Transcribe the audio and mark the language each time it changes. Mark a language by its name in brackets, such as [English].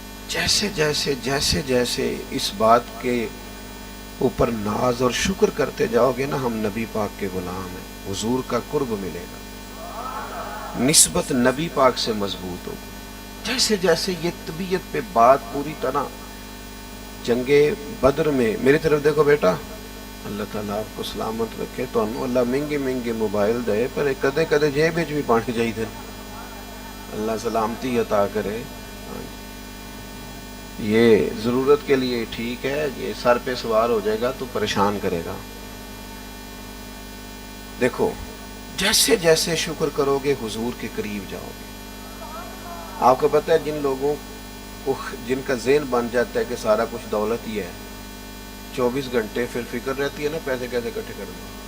[Urdu] جیسے جیسے اس بات کے اوپر ناز اور شکر کرتے جاؤ گے نا، ہم نبی پاک کے غلام ہیں، حضور کا قرب ملے گا، نسبت نبی پاک سے مضبوط ہوگی. جیسے جیسے یہ طبیعت پہ بات پوری طرح جنگ بدر میں، میری طرف دیکھو بیٹا، اللہ تعالیٰ آپ کو سلامت رکھے. [Punjabi] تو اللہ مہنگے موبائل دے پر کدے کدے جیب وچ بھی پانی چاہیے، اللہ سلامتی عطا کرے. [Urdu] یہ ضرورت کے لیے ٹھیک ہے، یہ سر پہ سوار ہو جائے گا تو پریشان کرے گا. دیکھو جیسے جیسے شکر کرو گے حضور کے قریب جاؤ گے. آپ کو پتہ ہے جن لوگوں کو جن کا ذہن بن جاتا ہے کہ سارا کچھ دولت ہی ہے، 24 گھنٹے پھر فکر رہتی ہے نا پیسے کیسے اکٹھے کرنا.